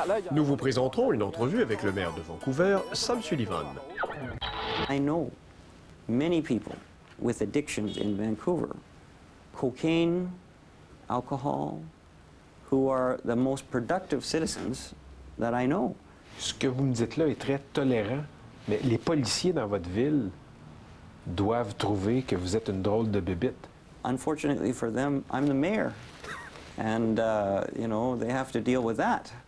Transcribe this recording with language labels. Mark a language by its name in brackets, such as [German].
[French] Nous vous présenterons une entrevue avec le maire de Vancouver, Sam Sullivan. [English] I know many people with addictions in Vancouver, cocaine, alcohol, who are the most productive citizens that I know. [French] Ce que vous me dites là est très tolérant, mais les policiers dans votre ville doivent trouver que vous êtes une drôle de bébite. [English] Unfortunately for them, I'm the mayor. And, you know, they have to deal with that.